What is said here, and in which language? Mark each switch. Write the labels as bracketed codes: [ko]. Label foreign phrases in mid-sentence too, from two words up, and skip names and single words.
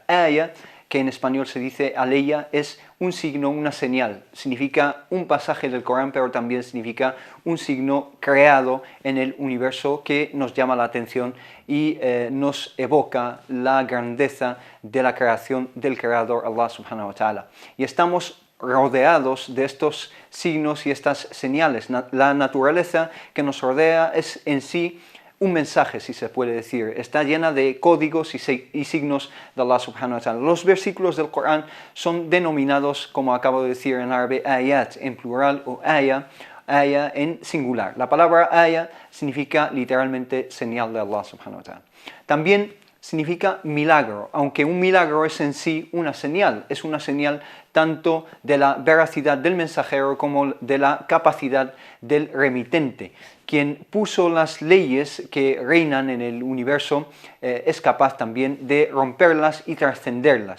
[es] Aya, que en español se dice aleya, es un signo, una señal. Significa un pasaje del Corán, pero también significa un signo creado en el universo que nos llama la atención y nos evoca la grandeza de la creación del Creador, [ar] الله سبحانه وتعالى. [es] Y estamos rodeados de estos signos y estas señales. La naturaleza que nos rodea es en sí un mensaje, si se puede decir. Está llena de códigos y signos de [ar] الله سبحانه وتعالى. [es] Los versículos del Corán son denominados, como acabo de decir en árabe, ayat en plural o aya en singular. La palabra aya significa literalmente señal de [ar] الله سبحانه وتعالى. [es] También significa milagro, aunque un milagro es en sí una señal, es una señal tanto de la veracidad del mensajero como de la capacidad del remitente. quien puso las leyes que reinan en el universo, es capaz también de romperlas y trascenderlas.